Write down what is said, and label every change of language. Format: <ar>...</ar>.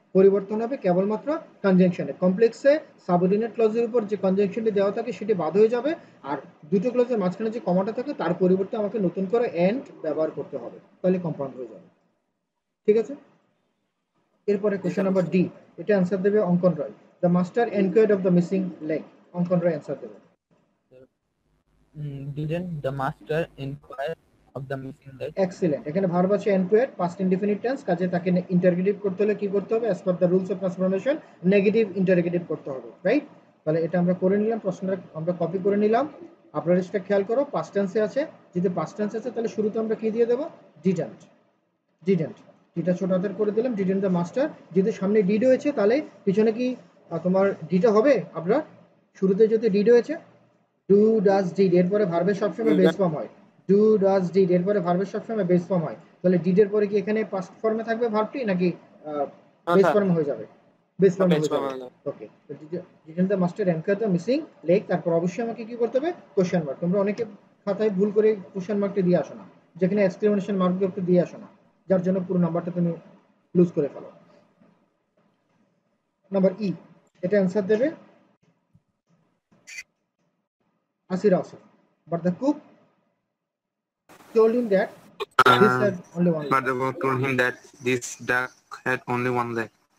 <bn>পরিবর্তন হবে কেবলমাত্র কনজাংশনে। কমপ্লেক্সে সাবঅর্ডিনেট ক্লজের উপর যে কনজাংশনটি দেওয়া থাকে সেটি বাদ হয়ে যাবে, আর দুটো ক্লজের মাঝখানে যে কমাটা থাকে তার পরিবর্তে আমাকে নতুন করে এন্ড ব্যবহার করতে হবে, তাহলে কম্পাউন্ড হয়ে যাবে। ঠিক আছে, এরপরে কোশ্চেন নাম্বার ডি, এটা অ্যান্সার দেবে অঙ্কন রয়।</bn> <en>The master enquired of the missing leg.</en> <bn>অঙ্কন রয় অ্যান্সার দেবে।</bn> <en>Didn't the master inquire of the missing leg? Excellent.</en> <bn>এখানে ভার্ব আছে এনকোয়ার্ড, পাস্ট ইনডিফিনিট টেন্স, কাজে তাকে ইন্টারগেটিভ করতে হলে কি করতে হবে? As per the rules of transformation negative interrogative করতে হবে, রাইট? তাহলে এটা আমরা করে নিলাম, প্রশ্নটা আমরা কপি করে নিলাম। আপনারা এটা খেয়াল করো, পাস্ট টেন্সে আছে, যদি পাস্ট টেন্স আছে তাহলে শুরুতে আমরা কি দিয়ে দেবো? ডিডন্ট। ডিডন্ট, ডিটা ছোট হাতের করে দিলাম, ডিডন্ট দ্য মাস্টার। যদি সামনে ডিড হয়েছে তাহলে পিছনে কি তোমার ডিটা হবে? আপনার শুরুতে যদি ডিড হয়েছে, ডু ডাজ ডিড, এরপরে ভার্বের সবসময় বেস ফর্ম হয়। ডু ডাজ ডিড, এরপরে ভার্বের সবসময় বেস ফর্ম হয়। তাহলে ডিডের পরে কি এখানে পাস্ট ফর্মে থাকবে ভার্বটি, নাকি বেস ফর্মে হয়ে যাবে? বেস ফর্মে হয়ে যাবে। ওকে,</bn> <en>didn't the master enquire the missing leg,</en> <bn>তারপর অবশ্যই আমাকে কি করতে হবে? Question mark. তোমরা অনেকে খাতায় ভুল করে কোশ্চেন মার্কটি দিয়ে আসো না, যেখানে এক্সক্লেমেশন মার্কগুলো দিয়ে আসো না, যার জন্য পুরো নাম্বারটা তুমি লুজ করে ফেলো। নাম্বার ই, এটা অ্যান্সার দেবে আসির Asif.</bn> <en>But the cook told him that this had only one But leg. the cook told him that this duck had only one leg.</en>